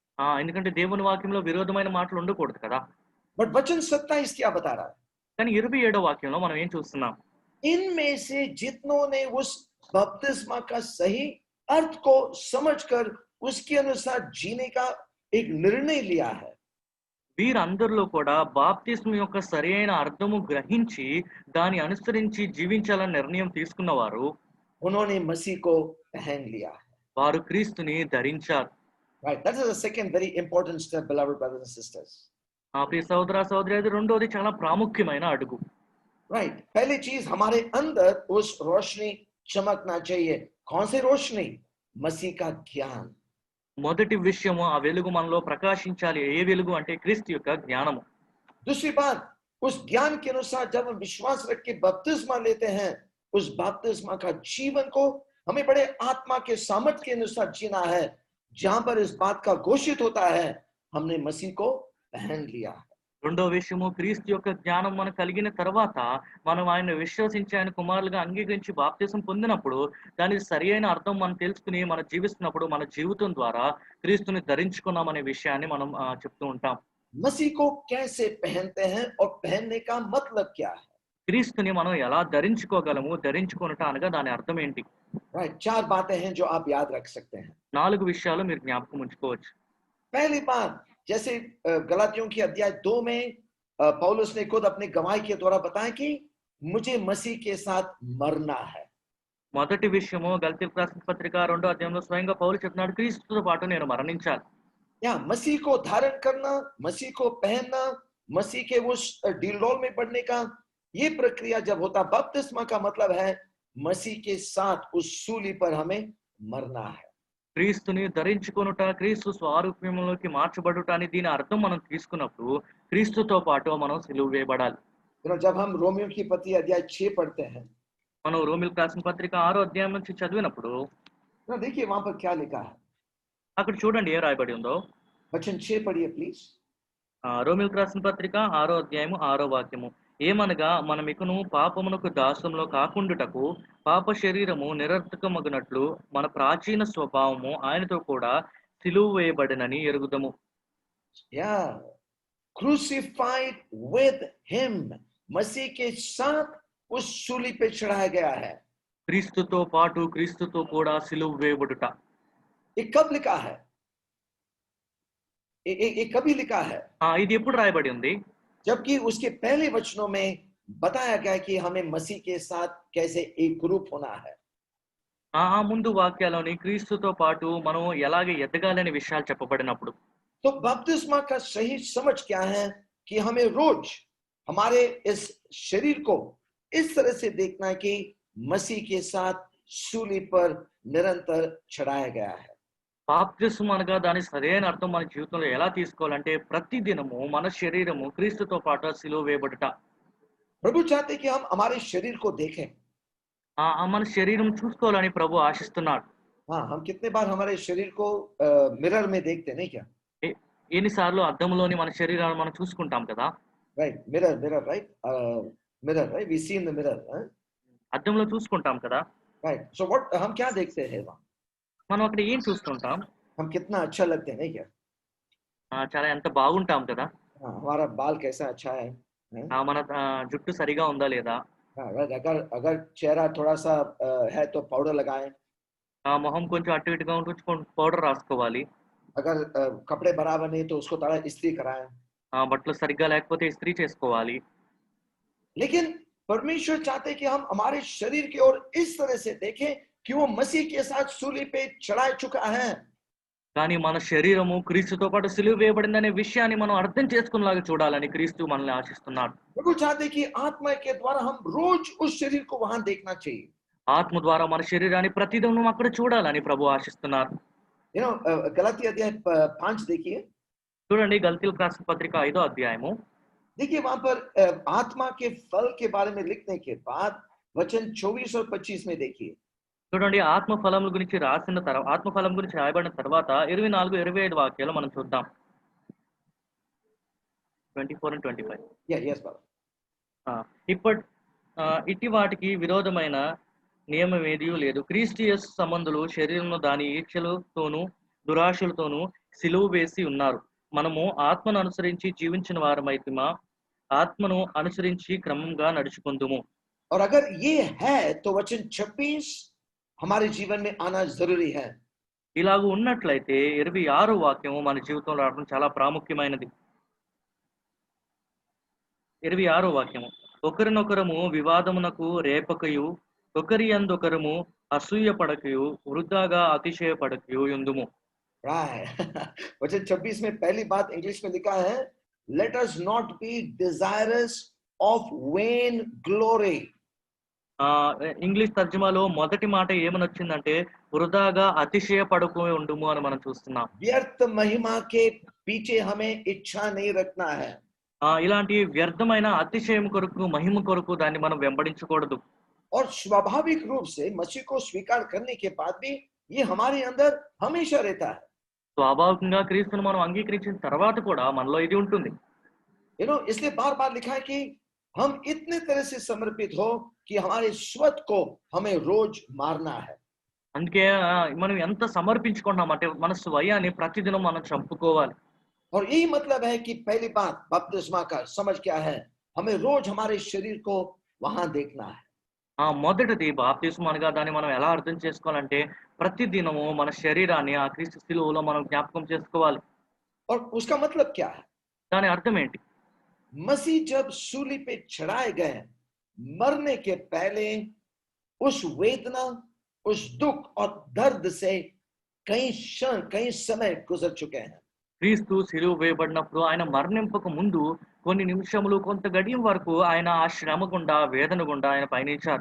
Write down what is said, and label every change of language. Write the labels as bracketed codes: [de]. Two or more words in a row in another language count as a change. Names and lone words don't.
[te] ఎందుకంటే దేవుని వాక్యంలో విరోధమైన మాటలు ఉండకూడదు కదా. [hi] बट वचन 27 क्या बता रहा है? [te] కానీ 27వ వాక్యంలో మనం ఏం చూస్తున్నాం? [hi] इनमें से जितनों ने उस बपतिस्मा का सही अर्थ को समझकर उसके अनुसार जीने का एक निर्णय लिया है, [te] వీరందరిలో కూడా బాప్తిస్మం యొక్క సరైన అర్థము గ్రహించి దాన్ని అనుసరించి జీవించాలని నిర్ణయం తీసుకున్నవారు [hi] उन्होंने मसीह को पहन लिया है। [te] వారు క్రీస్తుని ధరించారు. [en] Right, that is the second very important step, beloved brothers and sisters. [te] ప్రియ సహోదర సహోదరి, రెండోది చాలా ప్రాముఖ్యమైన అడుగు. [en] Right, [hi] पहली चीज हमारे अंदर उस रोशनी चमकना चाहिए। कौन सी रोशनी? मसीह का ज्ञान। [te] మొదటి విషయము ఆ వెలుగు మనలో ప్రకాశించాలి. ఏ వెలుగు అంటే క్రీస్తు యొక్క జ్ఞానము. [hi] दूसरी बात, उस ज्ञान के अनुसार जब हम विश्वास रख के बपतिस्मा लेते हैं, उस बपतिस्मा का जीवन को हमें बड़े आत्मा के सामर्थ्य के अनुसार जीना है, जहां पर इस बात का घोषित होता है हमने मसीह को पहन लिया है। [te] రెండో విషయము, క్రీస్తు యొక్క జ్ఞానం మనకు కలిగిన తర్వాత మనం ఆయన విశ్వసించి ఆయన కుమారులుగా అంగీకరించి బాప్తిసం పొందినప్పుడు దాని సరి అయిన అర్థం మనం తెలుసుకుని మనం జీవిస్తున్నప్పుడు మన జీవితం ద్వారా క్రీస్తుని ధరించుకున్నామనే విషయాన్ని మనం చెప్తూ ఉంటాం. [hi] मसीह को कैसे पहनते हैं और पहनने का मतलब क्या है? [te] క్రీస్తుని మనం ఎలా ధరించుకోగలము, ధరించుకొనుట అనగా దాని అర్థం ఏంటి? [hi] राइट, चार बातें हैं जो आप याद रख सकते हैं। [te] 4 విషయాలు మీరు జ్ఞాపకం ఉంచుకోవచ్చు. [hi] पहली बात, जैसे गलातियों की अध्याय 2 में पौलुस ने खुद अपने गवाही के द्वारा बताया कि मुझे मसीह के साथ मरना है। [te] మొదటి విషయము గలతీయులకు రాసిన పత్రిక 2వ అధ్యాయంలో స్వయంగా పౌలు చెప్తున్నాడు, క్రీస్తుతో పాటు నేను మరణించాలి. [hi] या मसीह को धारण करना, मसीह को पहनना, मसीह के उस डीलडोल में पड़ने का ये प्रक्रिया जब होता, बपतिस्मा का मतलब है मसीह के साथ उस सूली पर हमें मरना है। [te] క్రీస్తుని ధరించుకొనుట, క్రీస్తు స్వరూపంలోకి మార్చబడుట అని దీని అర్థం మనం తీసుకున్నప్పుడు క్రీస్తుతో పాటు మనం సిలువ వేయబడాలి. [hi] जब हम रोमियो की पत्री अध्याय 6 पढ़ते हैं, [te] మనం రోమిలకు రాసిన పత్రిక 6వ అధ్యాయం నుంచి చదివినప్పుడు [hi] देखिए वहां पर क्या लिखा है। [te] అక్కడ చూడండి ఏ రాయబడి ఉందో. [hi] वचन 6 पढ़िए प्लीज। [te] రోమిలకు రాసిన పత్రిక 6వ అధ్యాయము 6వ వాక్యము. ఏమనగా మనమికను పాపమునకు దాసంలో కాకుండుటకు పాప శరీరము నిరర్థకమగునట్లు మన ప్రాచీన స్వభావము ఆయనతో కూడా సిలువ వేయబడినని ఎరుగుదము. [en] Yeah, crucified with him, [hi] मसीह के साथ उस सूली पे चढ़ाया गया है। [te] క్రీస్తుతో పాటు క్రీస్తుతో కూడా సిలువ వేయబడుట. [hi] ये कब लिखा है? ये कभी लिखा है? [te] ఇది ఎప్పుడు రాయబడి ఉంది? [hi] जबकि उसके पहले वचनों में बताया गया कि हमें मसीह के साथ कैसे एक ग्रुप होना है। [te] ముందు వాక్యాలోని క్రీస్తుతో పాటు మనం ఎలాగ ఎదగాలనే విషయాలు చెప్పబడినప్పుడు [hi] तो बपतिस्मा का सही समझ क्या है कि हमें रोज हमारे इस शरीर को इस तरह से देखना है कि मसीह के साथ सूली पर निरंतर चढ़ाया गया है। [te] బాప్తిస్మం అనగా దాని సరైన అర్థం మన జీవితంలో ఎలా తీసుకోవాలంటే ప్రతి దినము మన శరీరము క్రీస్తుతో పాటు సిలువ వేయబడుట. [hi] प्रभु चाहते कि हम हमारे शरीर को देखें। [te] మన శరీరం చూసుకోవాలని ప్రభు ఆశిస్తున్నాడు. [hi] हाँ, हम कितने बार हमारे शरीर को मिरर में देखते नहीं क्या? [te] ఎన్నిసార్లు అద్దంలోని మన శరీరాన్ని మనం చూసుకుంటాం కదా. [en] Right, mirror, right? Mirror, right? We see in the mirror, huh? [te] అద్దంలో చూసుకుంటాం కదా. [en] Right. So what [hi] हम क्या देखते हैं वहाँ? [te] మనం అక్కడ ఏం చూస్తుంటాం? [hi] हम कितना अच्छा लगते हैं नहीं क्या? [te] చాలా ఎంత బాగుంటాం కదా. [hi] हाँ, हमारा बाल कैसा अच्छा है? [te] మన జుట్టు సరిగా ఉందా లేదా? [hi] हाँ, अगर चेहरा थोड़ा सा है तो पाउडर लगाएं। [te] మొహం కొంచెం అటు ఇటుగా ఉంటే పౌడర్ రాసుకోవాలి. [hi] अगर कपड़े बराबर नहीं तो उसको थोड़ा इस्त्री कराएं। [te] బట్టలు సరిగ్గా లేకపోతే ఇస్త్రీ చేసుకోవాలి. [hi] लेकिन परमेश्वर चाहते कि हम हमारे शरीर की ओर इस तरह से देखें कि वो मसीह के साथ सूली पे चढ़ा चुका है। [te] కానీ మన శరీరము క్రీస్తుతో పాటు సిలువ వేయబడిందనే విషయాన్ని మనం అర్థం చేసుకునేలాగా చూడాలని క్రీస్తు మనల్ని ఆశిస్తున్నాడు. [hi] प्रभु चाहते कि आत्मा के द्वारा हम रोज उस शरीर को वहां देखना चाहिए। [te] ఆత్మ ద్వారా మన శరీరాన్ని ప్రతిదినం అక్కడ చూడాలని ప్రభు ఆశిస్తున్నారు. [en] You know, [hi] गलाती अध्याय 5 देखिए। [te] చూడండి గలతీయులకు రాసిన పత్రిక 5వ అధ్యాయము. [hi] देखिए वहां पर आत्मा के फल के बारे में लिखने के बाद वचन 24 और 25 में देखिए। [te] చూడండి ఆత్మ ఫలముల గురించి రాసిన ఆత్మ ఫలం గురించి రాయబడిన తర్వాత 24, 25 వాక్యాలు మనం చూద్దాం. [en] 24 and 25. Yeah, yes, brother. ఆ! [te] ఇప్పట్ ఇట్టి వాటికి విరోధమైన నియమం ఏదియూ లేదు. క్రీస్తు యేసు సంబంధులు శరీరంలో దాని ఈచ్ఛలతోనూ, దురాశలతోనూ సిలువ వేసి ఉన్నారు. మనము ఆత్మను అనుసరించి జీవించిన వారమైతిమా, ఆత్మను అనుసరించి క్రమంగా నడుచుకుందుము. [hi] और अगर ये है तो वचन 26 हमारे जीवन में आना जरूरी है. [te] ఇలాగ ఉన్నట్లయితే 26 వాక్యము మన జీవితంలో రావడం చాలా ప్రాముఖ్యమైనది. 26 వాక్యము. ఒకరినొకరము వివాదమునకు రేపకయు, ఒకరి యందొకరము అసూయ పడకయు, వృధాగా అతిశయపడకయు యుందుము. [en] Right. [hi] वचन 26 में पहली बात इंग्लिश में लिखा है, [en] let us not be desirous of vain glory. [te] ఇంగ్లీష్ తర్జుమాలో మొదటి మాట ఏమనొచ్చిందంటే వృధాగా అతిశయపడకు ఉండుము అని మనం చూస్తున్నాం. [hi] व्यर्थ महिमा के पीछे हमें इच्छा नहीं रखना है. [te] ఇలాంటి వ్యర్థమైన అతిశయం కొరకు, మహిమ కొరకు దాన్ని మనం వెంబడించకూడదు. [hi] और स्वाभाविक रूप से मसीह को स्वीकार करने के बाद भी ये हमारे अंदर हमेशा रहता है. [te] స్వాభావికంగా క్రీస్తును మనం అంగీకరించిన తర్వాత కూడా మనలో ఇది ఉంటుంది. [hi] इसलिए बार बार लिखा है कि हम इतने तरह से समर्पित हो कि हमारे स्वत को हमें रोज मारना है. [te] అందుకే మనం ఎంత సమర్పించుకుంటున్నాం అంటే మన స్వయాన్ని ప్రతిదినం మనం చంపుకోవాలి. [hi] और यही मतलब है कि पहली बात बपतिस्मा का समझ क्या है, हमें रोज हमारे शरीर को वहां देखना है. [te] మొదటిది బాప్తిస్మం అనగా దాన్ని మనం ఎలా అర్థం చేసుకోవాలంటే ప్రతి దినము మన శరీరాన్ని ఆ క్రీస్తు శిలువలో మనం జ్ఞాపకం చేసుకోవాలి. [hi] और उसका मतलब क्या है? [te] దాని అర్థం ఏంటి? [hi] मसीह जब सूली पे चढ़ाए गए, मरने के पहले उस वेदना, उस दुख और दर्द से कई क्षण, कई समय गुजर चुके हैं. [te] క్రీస్తు శిలువ వేయబడినప్పుడు ఆయన మరణింపక ముందు కొన్ని నిమిషములు, కొంత గడియం వరకు ఆయన ఆ శ్రమ గుండా, వేదన గుండా ఆయన పయనించారు.